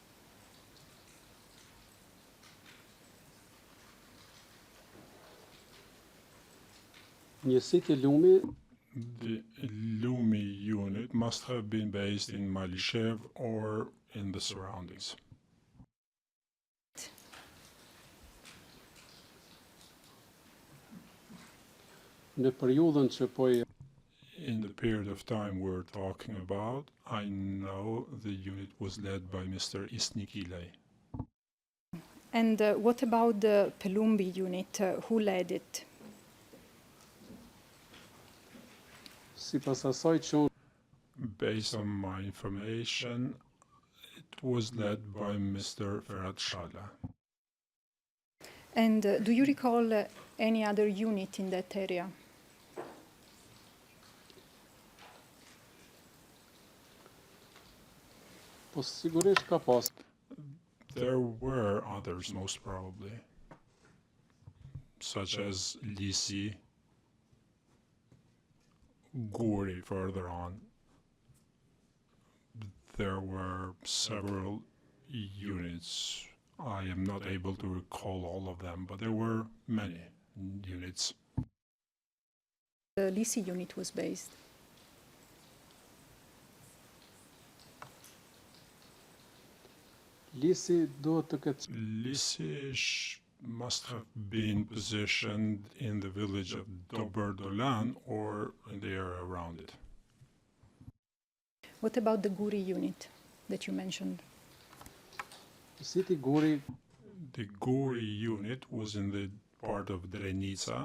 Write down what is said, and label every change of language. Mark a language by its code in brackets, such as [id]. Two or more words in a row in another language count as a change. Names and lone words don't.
[sq] Njësit I Lumi [en] The Lumi unit must have been based in Malishev or in the surroundings. [sq] në periudhën që po I [en] In the period of time we're talking about, I know the unit was led by Mr. Isnikilay. And what about the Pelumbi unit? Who led it? [sq] sipas asaj që unë [en] Based on my information, it was led by Mr. Ferhat Shala. And do you recall any other unit in that area? [sq] po sigurisht ka pas [en] There were others, most probably, such as Lisi, Guri further on. There were several units. I am not able to recall all of them, but there were many units. The Thaçi unit was based. [sq] Lisi duhet të ketë [en] Lisi must have been positioned in the village of Doberdolan or in the area around it. What about the Guri unit that you mentioned? City Guri. The Guri unit was in the part of Drenica.